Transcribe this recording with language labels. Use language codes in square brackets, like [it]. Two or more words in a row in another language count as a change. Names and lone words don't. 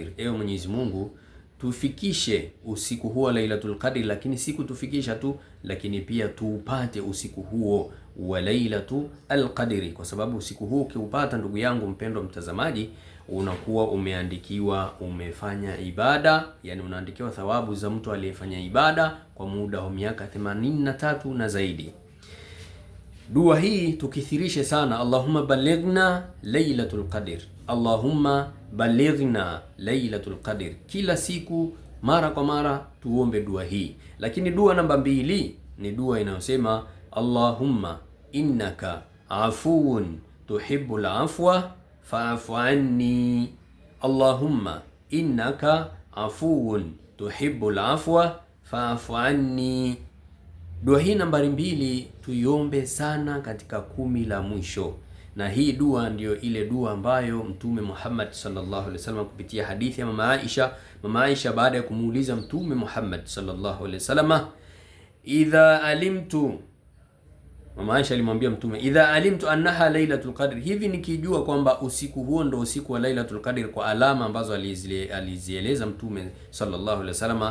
[sw] Ewe Mwenyezi Mungu, tufikishe usiku huo Lailatul Qadr, lakini si kutufikisha tu, lakini pia tuupate usiku huo wa Lailatul Qadr, kwa sababu usiku huo ukiupata, ndugu yangu mpendwa mtazamaji, unakuwa umeandikiwa umefanya ibada, yani unaandikiwa thawabu za mtu aliyefanya ibada kwa muda wa miaka 83 na zaidi. Dua hii tukithirishe sana, [ar] اللهم بلغنا ليلة القدر، اللهم بلغنا ليلة القدر. [sw] Kila siku mara kwa mara tuombe dua hii. Lakini dua namba 2 ni dua inayosema [ar] اللهم إنك عفو تحب العفو فاعف عني. اللهم إنك عفو تحب العفو فاعف عني. [sw] Dua hii nambari 2 tuiombe sana katika 10 la mwisho. Na hii dua ndiyo ile dua ambayo Mtume Muhammad [ar] صلى الله عليه وسلم [sw] kupitia hadithi ya Mama Aisha baada ya kumuuliza Mtume Muhammad [ar] صلى الله عليه وسلم, إذا علمت, [sw] Mama Aisha alimwambia Mtume, [ar] إذا علمت أنها ليلة القدر, [sw] hivi nikijua kwamba usiku huo ndo usiku wa Lailatul Qadr kwa alama ambazo alizieleza Mtume [ar] صلى الله عليه وسلم.